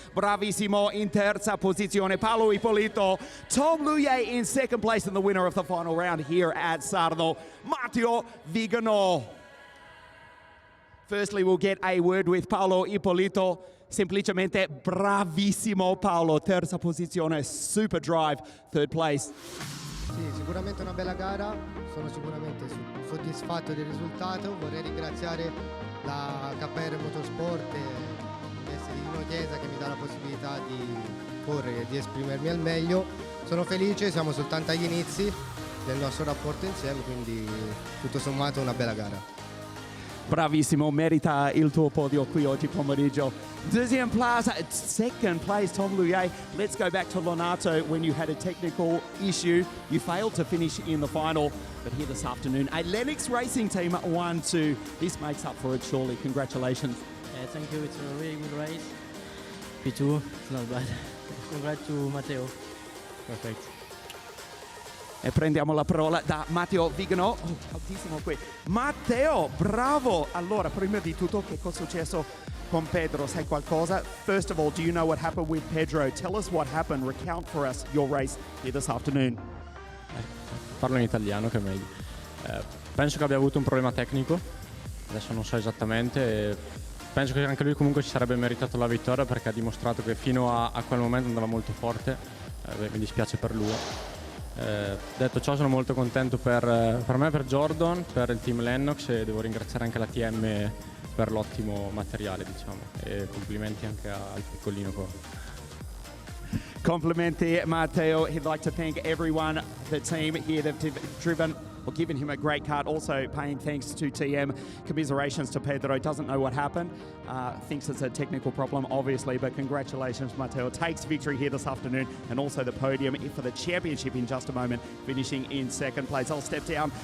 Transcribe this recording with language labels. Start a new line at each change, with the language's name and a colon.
Italian: Bravissimo in terza posizione, Paolo Ippolito.
English: Tom Lullier in 2nd place, and the winner of the final round here at SARNO, Matteo Vigano. Firstly, we'll get a word with Paolo Ippolito.
Italian: Semplicemente bravissimo Paolo, terza posizione,
English: super drive, 3rd place.
Italian: Sì, sicuramente una bella gara, sono sicuramente soddisfatto del risultato. Vorrei ringraziare la KR Motorsport in veste di Dino Chiesa che mi dà la possibilità di correre e di esprimermi al meglio. Sono felice, siamo soltanto agli inizi del nostro rapporto insieme, quindi tutto sommato una bella gara. Bravissimo, merita il tuo podio qui oggi pomeriggio.
French: Deuxième place,
English: second place,
French: Tom Luye.
English: Let's go back to Lonato when you had a technical issue. You failed to finish in the final, but here this afternoon, a Lennox Racing team won too. This makes up for it, surely. Congratulations. Yeah, thank you. It's a really good race. P2, it's not bad. Congrats to Matteo. Perfect.
Italian: E prendiamo la parola da Matteo Vigano. Oh, altissimo qui. Matteo, bravo! Allora, prima di tutto, che cosa è successo con Pedro? Sai qualcosa?
English: First of all, do you know what happened with Pedro? Tell us what happened. Recount for us your race here this afternoon.
Italian: Parlo in italiano che è meglio. Penso che abbia avuto un problema tecnico, adesso non so esattamente. Penso che anche lui comunque ci sarebbe meritato la vittoria perché ha dimostrato che fino a quel momento andava molto forte. Mi dispiace per lui. Detto ciò, sono molto contento per me, per Jordan, per il team Lennox, e devo ringraziare anche la TM per l'ottimo materiale, diciamo, e complimenti anche al piccolino qua. Complimenti Matteo.
English: He'd like to thank everyone, the team here that've driven or given him a great kart. Also paying thanks to TM. Commiserations to Pedro. Doesn't know what happened. Thinks it's a technical problem, obviously, but congratulations, Matteo. Takes victory here this afternoon and also the podium for the championship in just a moment, finishing in second place. I'll step down.